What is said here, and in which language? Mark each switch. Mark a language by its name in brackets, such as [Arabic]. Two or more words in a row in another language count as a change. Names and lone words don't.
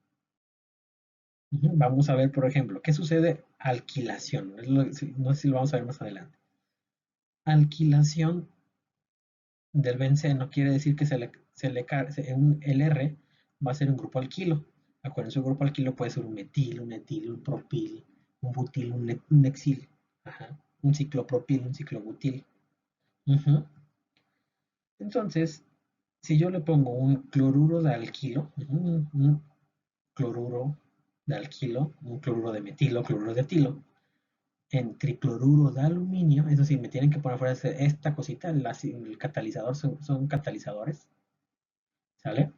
[Spanish] Vamos a ver, por ejemplo, qué sucede alquilación. No sé si lo vamos a ver más adelante. Alquilación del benceno quiere decir que el R va a ser un grupo alquilo. Acuérdense, un grupo alquilo puede ser un metil, un etil, un propil, un butil, un exil, un ciclopropil, un ciclobutil. Ujú. Entonces, si yo le pongo un cloruro de alquilo, un cloruro de alquilo, un cloruro de metilo, cloruro de etilo, en tricloruro de aluminio, eso sí, me tienen que poner fuera esta cosita, el catalizador, son catalizadores, ¿sale?